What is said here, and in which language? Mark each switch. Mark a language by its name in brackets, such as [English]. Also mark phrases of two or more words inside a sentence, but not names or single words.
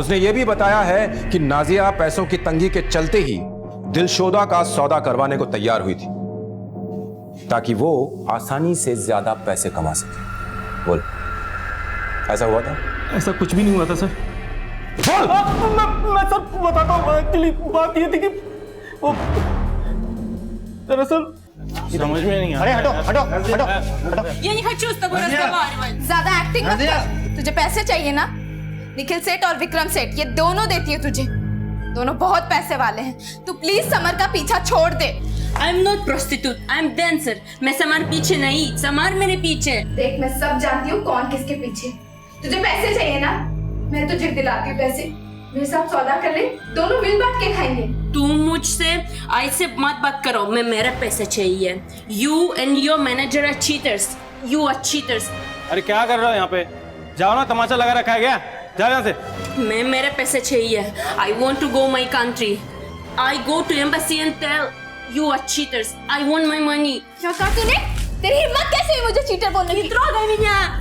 [Hindi] उसने ये भी बताया है कि नाजिया पैसों की तंगी के चलते ही दिलशोदा का सौदा करवाने को तैयार हुई थी, ताकि वो आसानी से ज्यादा पैसे कमा सके। बोल, ऐसा हुआ था? ऐसा कुछ भी नहीं हुआ था सर। मैं सब बताता हूँ। एक्चुअली बात ये थी कि वो दरअसल समझ में नहीं आ रहा। अरे हटो। [Russian] Я не хочу с тобой разговаривать. [Hindi] ज्यादा एक्टिंग मत कर। तुझे पैसे चाहिए ना? निखिल सेठ और विक्रम सेठ, ये दोनों देती है तुझे। दोनों बहुत पैसे वाले हैं, तू प्लीज समर का पीछा छोड़ दे। [English] I am not prostitute, I am dancer. [Hindi] मैं समर पीछे नहीं, समर मेरे पीछे। देख मैं सब जानती हूँ कौन किसके पीछे। तुझे पैसे चाहिए ना, मैं तुझे दिलाती हूँ पैसे। मेरे साथ सौदा कर ले, दोनों मिल बांट के खाएंगे। तुम मुझसे ऐसे मत बात करो, मैं मेरा पैसे चाहिए। [English] You and your manager are cheaters, you are cheaters. [Hindi] अरे क्या कर रहे हो यहाँ पे? जाओ ना, तमाचा लगा रखा है क्या? जाओ यहाँ से। मैं मेरे पैसे चाहिए। [English] I want to go my country. I go to embassy and tell you are cheaters. I want my money. [Hindi] क्या कहा तूने? तेरी हिम्मत कैसे हुई मुझे चीटर बोलने की? कितना गई यहाँ?